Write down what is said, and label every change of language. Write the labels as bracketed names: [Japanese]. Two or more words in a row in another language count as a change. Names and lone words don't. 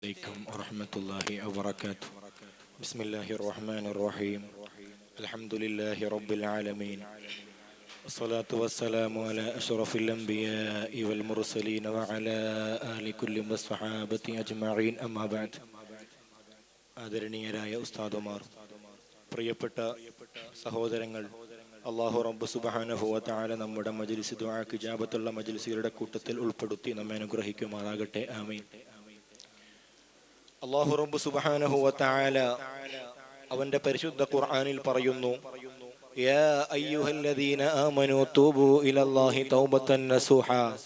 [Arabic] عليكم ورحمة الله وبركاته. بسم الله الرحمن الرحيم. الحمد لله رب العالمين، والصلاة والسلام على أشرف الأنبياء والمرسلين وعلى آل كل والصحابة أجمعين. أما بعد. [Malayalam] ആദരണീയരായ ഉസ്താദുമാർ, പ്രിയപ്പെട്ട സഹോദരങ്ങൾ, അല്ലാഹു റബ്ബ് [Arabic] سبحانه وتعالى [Malayalam] നമ്മുടെ മജ്ലിസ് ദുആക്ക് ഇജാബത്തുള്ള മജ്ലിസുകളുടെ കൂട്ടത്തിൽ ഉൾപ്പെടുത്തി നമ്മെ അനുഗ്രഹിക്കുമാറാകട്ടെ. ആമീൻ. അല്ലാഹു റബ്ബ് [Arabic] سبحانه وتعالى [Malayalam] അവന്റെ പരിശുദ്ധ ഖുർആനിൽ പറയുന്നു, [Arabic] يا أيها الذين آمنوا توبوا إلى الله توبة نصوحا.